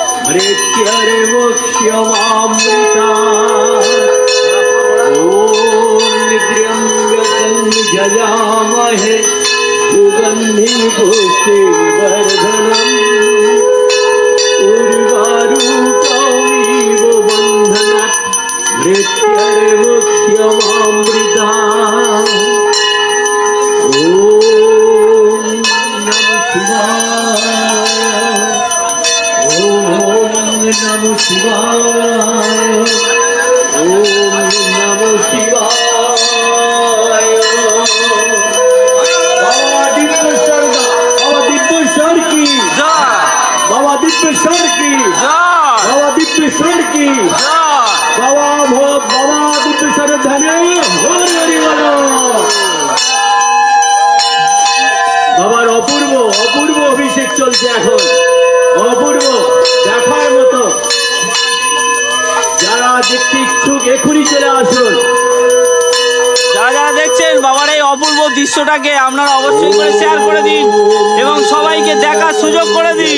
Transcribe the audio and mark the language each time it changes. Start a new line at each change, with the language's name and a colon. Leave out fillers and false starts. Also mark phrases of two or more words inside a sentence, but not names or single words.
Sanskrit: हरेत्यरे मोक्ष्यमामृता ॐ त्र्यम्बकं सुगन्धिं पुष्टिवर्धनम् उर्वारुकमिव बन्धनात् मृत्युर्मुक्ष्यमामृता ॐ नमः शिवाय ॐ नमः शिवाय ॐ नमः शिवाय
Hindi: बाबा दिव्येश्वर की बाबा दिव्येश्वर की बाबा दिव्येश्वर की बाबा दिव्येश्वर धन्य
Bangla: বাবার অপূর্ব অপূর্ব অভিষেক চলছে এখন অপূর্ব দেখার মতো যারা দেখতে ইচ্ছুক এখনই চলে আসুন যারা যারা দেখছেন বাবার এই অপূর্ব দৃশ্যটাকে আপনারা অবশ্যই করে শেয়ার করে দিন এবং সবাইকে দেখার সুযোগ করে দিন।